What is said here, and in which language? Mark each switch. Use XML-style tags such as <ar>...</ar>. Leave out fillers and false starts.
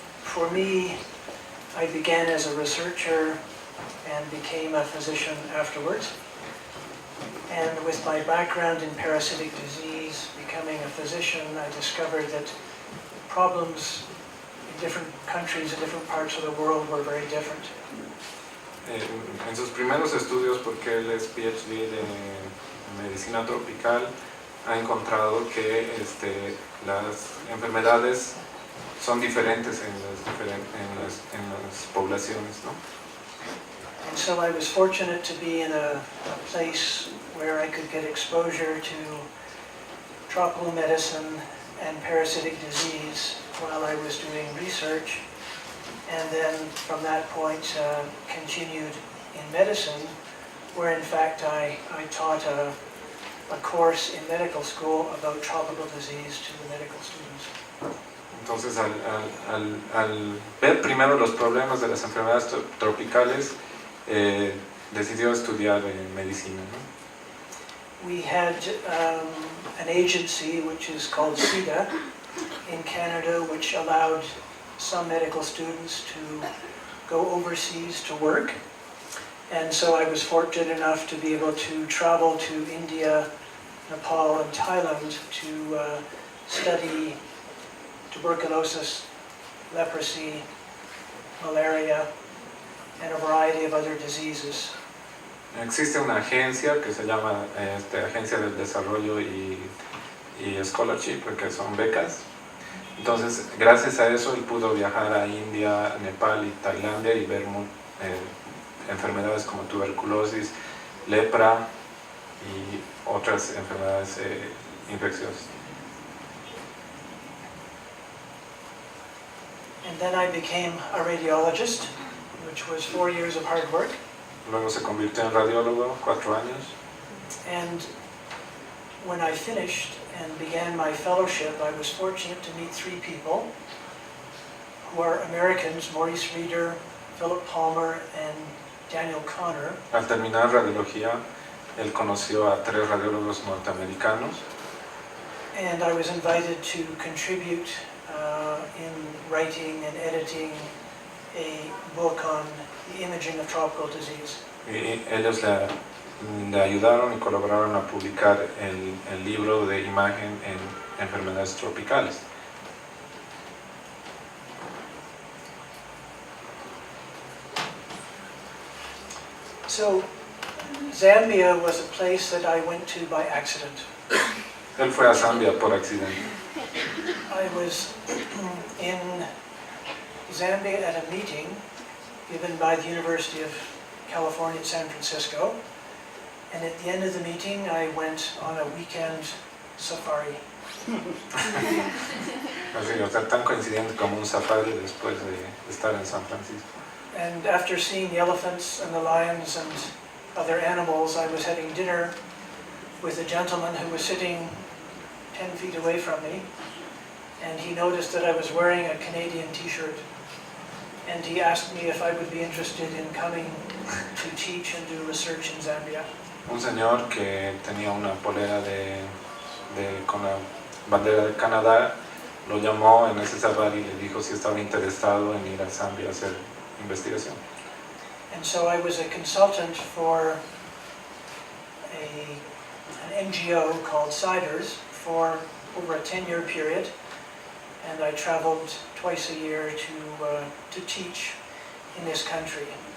<en>For me, I began as a researcher and became a physician afterwards. And with my background in parasitic disease, becoming a physician, I discovered that problems in different countries, in different parts of the world were very different.</en> <es>En sus primeros estudios, porque él es PhD de medicina tropical, ha encontrado que las enfermedades son diferentes en las poblaciones, ¿no?</es> <en>And so I was fortunate to be in a place where I could get exposure to tropical medicine and parasitic disease while I was doing research, and then from that point continued in medicine, where in fact I taught a course in medical school about tropical disease to the medical students.</en> <es>Entonces, al ver primero los problemas de las enfermedades tropicales, decidió estudiar medicina, ¿no?</es> <en>We had an agency which is called CIDA in Canada, which allowed some medical students to go overseas to work. And so I was fortunate enough to be able to travel to India, Nepal, and Thailand to study tuberculosis, leprosy, malaria, and a variety of other diseases.</en> <es>Existe una agencia que se llama Agencia del Desarrollo y Scholarship, que son becas. Entonces, gracias a eso, él pudo viajar a India, Nepal y Tailandia y ver enfermedades como tuberculosis, lepra y otras enfermedades infecciosas.</es> <en>And then I became a radiologist, which was 4 years of hard work.</en> <es>Luego se convirtió en radiólogo, 4 años.</es> <en>And when I finished and began my fellowship, I was fortunate to meet 3 people who are Americans, Maurice Reeder, Philip Palmer, and Daniel Connor.</en> <es>Al terminar radiología, él conoció a 3 radiólogos norteamericanos.</es> <en>And I was invited to contribute in writing and editing a book on the imaging of tropical disease.</en> <es>Y ellos le ayudaron y colaboraron a publicar el libro de imagen en enfermedades tropicales.</es> <en>So Zambia was a place that I went to by accident.</en> <es>Él fue a Zambia por accidente.</es> <en>I was in Zambia at a meeting given by the University of California at San Francisco, and at the end of the meeting I went on a weekend safari.</en> <es>Así, o sea, tan coincidente como un safari después de estar en San Francisco.</es> <en>And after seeing the elephants and the lions and other animals, I was having dinner with a gentleman who was sitting 10 feet away from me, and he noticed that I was wearing a Canadian t-shirt, and he asked me if I would be interested in coming to teach and do research in Zambia.</en> <es>Un señor que tenía una polera con la bandera de Canadá lo llamó en ese safari y le dijo si estaba interesado en ir a Zambia a hacer investigación.</es> <en>And so I was a consultant for an NGO called CIDERS for over a 10-year period, and I traveled twice a year to teach in this country.</en>